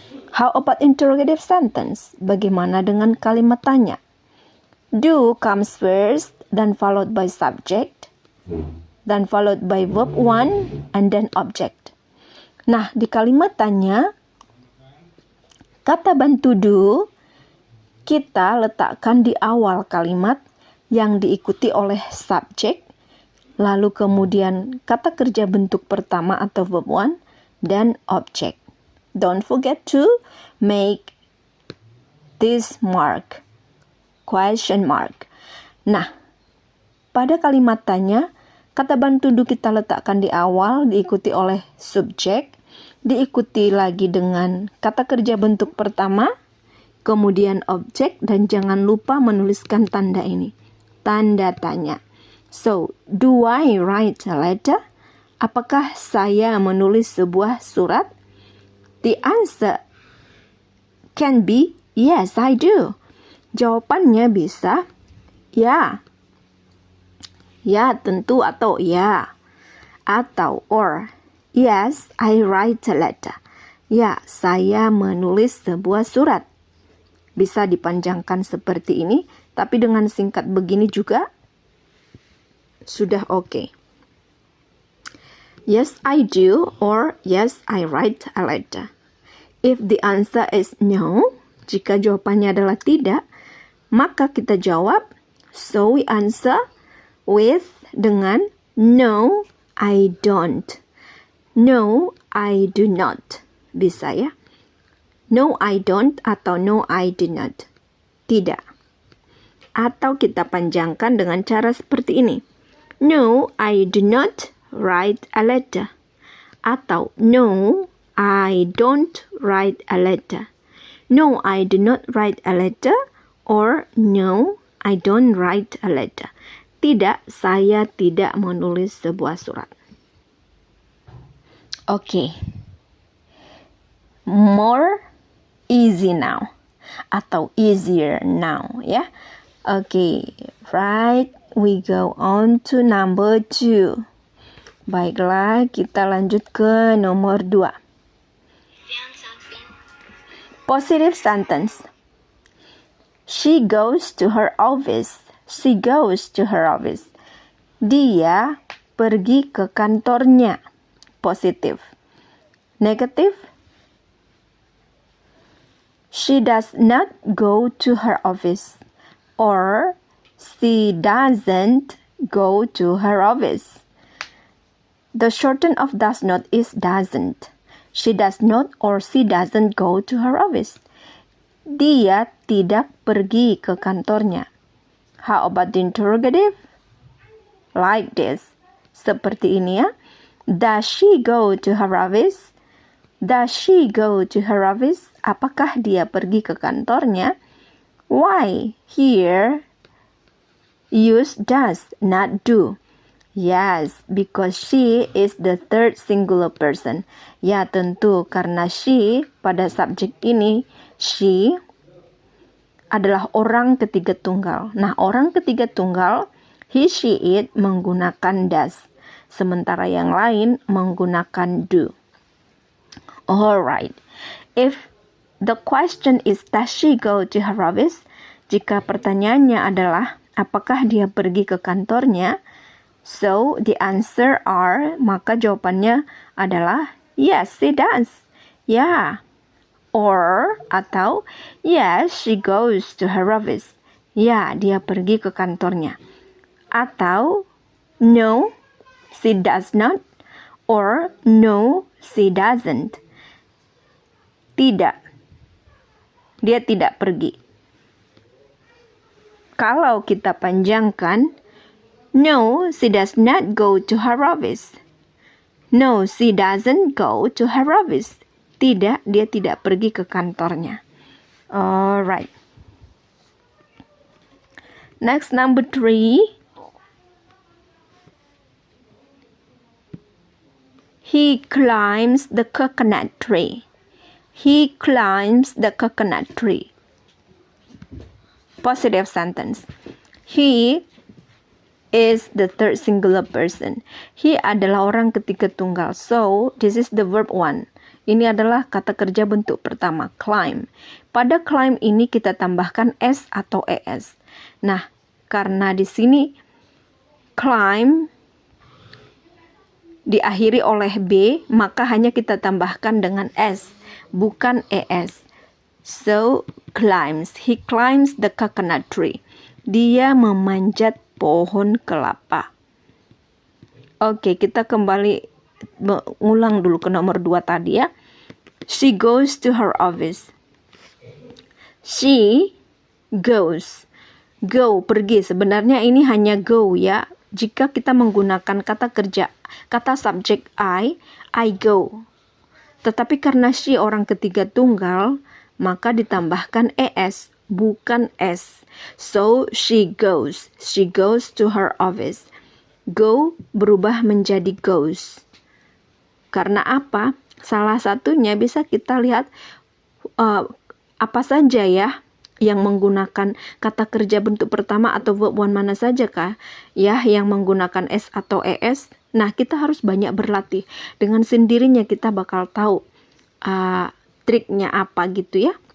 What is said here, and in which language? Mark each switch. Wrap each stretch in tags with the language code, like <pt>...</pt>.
<en>How about interrogative sentence?</en> <id>Bagaimana dengan kalimat tanya?</id> <en>Do comes first, then followed by subject, then followed by verb 1, and then object.</en> <id>Nah, di kalimat tanya, kata bantu do, kita letakkan di awal kalimat yang diikuti oleh subject, lalu kemudian kata kerja bentuk pertama atau verb 1, dan object.</id> <en>Don't forget to make this mark, question mark.</en> <id>Nah, pada kalimat tanya, kata bantu do kita letakkan di awal, diikuti oleh subjek, diikuti lagi dengan kata kerja bentuk pertama, kemudian objek, dan jangan lupa menuliskan tanda ini, tanda tanya.</id> <en>So, do I write a letter?</en> <id>Apakah saya menulis sebuah surat?</id> <en>The answer can be yes, I do.</en> <id>Jawabannya bisa ya. Ya, tentu, atau ya. Atau</id> <en>or. Yes, I write a letter.</en> <id>Ya, saya menulis sebuah surat. Bisa dipanjangkan seperti ini, tapi dengan singkat begini juga sudah oke.</id> <en>Yes, I do, or yes, I write a letter. If the answer is no,</en> <id>jika jawabannya adalah tidak, maka kita jawab,</id> <en>so we answer with</en> <id>dengan</id> <en>no, I don't. No, I do not.</en> <id>Bisa ya?</id> <en>No, I don't</en> <id>atau</id> <en>no, I do not.</en> <id>Tidak. Atau kita panjangkan dengan cara seperti ini.</id> <en>No, I do not write a letter. Atau no, I don't write a letter. No, I do not write a letter. Or no, I don't write a letter.</en> <id>Tidak, saya tidak menulis sebuah surat.</id> <en>Oke. More easy now.</en> <id>Atau</id> <en>easier now,</en> <id>ya.</id> <en>Oke, right. We go on to number 2.</en> <id>Baiklah, kita lanjut ke nomor 2.</id> <en>Positive sentence. She goes to her office. She goes to her office.</en> <id>Dia pergi ke kantornya.</id> <en>Positive. Negative. She does not go to her office. Or she doesn't go to her office. The shorten of does not is doesn't. She does not or she doesn't go to her office.</en> <id>Dia tidak pergi ke kantornya.</id> <en>How about the interrogative? Like this.</en> <id>Seperti ini ya.</id> <en>Does she go to her office? Does she go to her office?</en> <id>Apakah dia pergi ke kantornya?</id> <en>Why? Here, use does, not do. Yes, because she is the third singular person.</en> <id>Ya, tentu karena she pada subjek ini, she adalah orang ketiga tunggal. Nah, orang ketiga tunggal, he, she, it menggunakan does. Sementara yang lain menggunakan do.</id> <en>Alright. If the question is, does she go to her office?</en> <id>Jika pertanyaannya adalah, apakah dia pergi ke kantornya?</id> <en>So, the answer are,</en> <id>maka jawabannya adalah,</id> <en>yes, she does.</en> <id>Ya.</id> <en>Or,</en> <id>atau,</id> <en>yes, she goes to her office.</en> <id>Ya, dia pergi ke kantornya. Atau,</id> <en>no, she does not. Or, no, she doesn't.</en> <id>Tidak. Dia tidak pergi. Kalau kita panjangkan,</id> <en>no, she does not go to her office. No, she doesn't go to her office.</en> <id>Tidak, dia tidak pergi ke kantornya.</id> <en>Alright. Next, number 3. He climbs the coconut tree. He climbs the coconut tree. Positive sentence. He is the third singular person.</en> <id>He adalah orang ketiga tunggal.</id> <en>So, this is the verb 1.</en> <id>Ini adalah kata kerja bentuk pertama, climb. Pada climb ini kita tambahkan s atau es. Nah, karena di sini climb diakhiri oleh b, maka hanya kita tambahkan dengan s, bukan es.</id> <en>So, climbs. He climbs the coconut tree.</en> <id>Dia memanjat pohon kelapa. Oke, kita kembali ulang dulu ke nomor 2 tadi ya.</id> <en>She goes to her office. She goes. Go, pergi.</en> <id>Sebenarnya ini hanya go ya. Jika kita menggunakan kata kerja, kata subjek</id> <en>I go.</en> <id>Tetapi karena she orang ketiga tunggal, maka ditambahkan es, bukan s.</id> <en>So she goes to her office.</en> <id>Go berubah menjadi goes. Karena apa? Salah satunya bisa kita lihat apa saja ya yang menggunakan kata kerja bentuk pertama atau verb one mana saja kah ya yang menggunakan s atau es. Nah, kita harus banyak berlatih. Dengan sendirinya kita bakal tahu triknya apa gitu ya.</id>